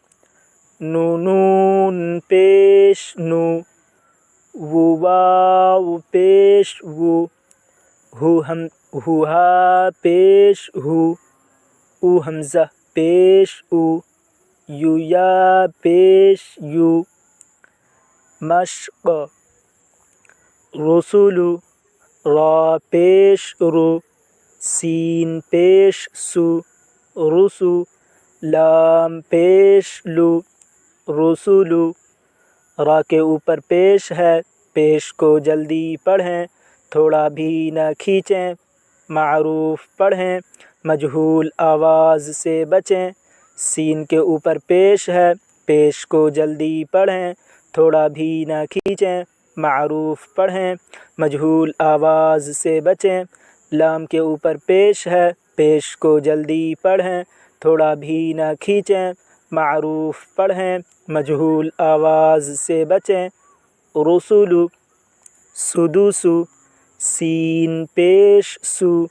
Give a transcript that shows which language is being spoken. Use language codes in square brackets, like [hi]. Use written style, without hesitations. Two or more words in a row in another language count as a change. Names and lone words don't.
[ur] نونون پیش نو، واو پیش وو، ہوہا پیش ہو، او حمزہ پیش او، یویا پیش یو. مشق رسول را پیش رو سین پیش سو رسو لام پیش لو رسولو را کے اوپر پیش ہے پیش کو جلدی پڑھیں تھوڑا بھی نہ کھینچیں معروف پڑھیں مجہول آواز سے بچیں سین کے اوپر پیش ہے پیش کو جلدی پڑھیں تھوڑا بھی نہ کھینچیں معروف پڑھیں مجہول آواز سے بچیں لام کے اوپر پیش ہے پیش کو جلدی پڑھیں تھوڑا بھی نہ کھینچیں معروف پڑھیں مجہول آواز سے بچیں رسولو سدوسو سین پیش سو